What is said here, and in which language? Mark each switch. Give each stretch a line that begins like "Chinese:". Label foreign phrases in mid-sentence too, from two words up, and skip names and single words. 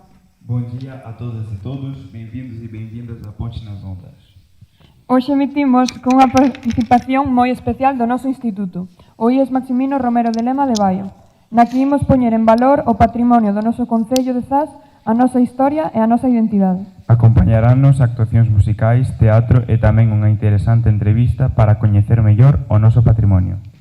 Portuguese: Bom dia a todas e todos, bem-vindos e bem-vindas a Ponte nas Ondas.
Galician: Hoxe emitimos con unha participación moi especial do noso instituto, o IES Maximino Romero de Lema de Baio, na que imos poñer en valor o patrimonio do noso Concello de Zas, a nosa historia e a nosa identidade. Acompañaránnos actuacións musicais, teatro e tamén unha interesante entrevista para coñecer mellor o noso patrimonio.